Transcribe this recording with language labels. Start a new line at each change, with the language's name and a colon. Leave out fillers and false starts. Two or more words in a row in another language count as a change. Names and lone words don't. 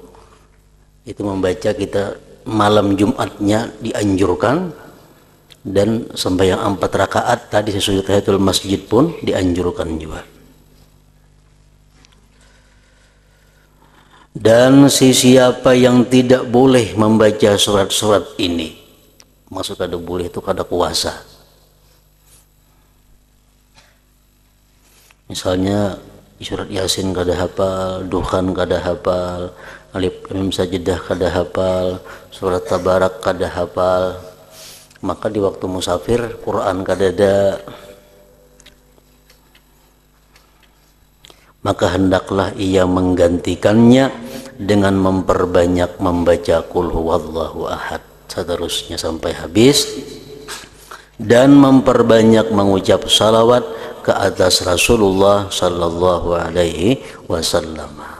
Indonesian: Itu membaca kita malam Jumatnya dianjurkan, dan sembahyang 4 rakaat tadi sesudah tahiyatul masjid pun dianjurkan juga. Dan siapa yang tidak boleh membaca surat-surat ini, maksud kada boleh itu kada kuasa. Misalnya surat Yasin kada hafal, Dukhan kada hafal, Alif Lam Mim Sajdah kada hafal, surat Tabarak kada hafal, maka di waktu musafir Quran kada ada, maka hendaklah ia menggantikannya dengan memperbanyak membaca
Arabic: قل هو الله أحد
Indonesian: seterusnya sampai habis, dan memperbanyak mengucap salawat ke atas Rasulullah
Arabic: صلى الله عليه وسلم.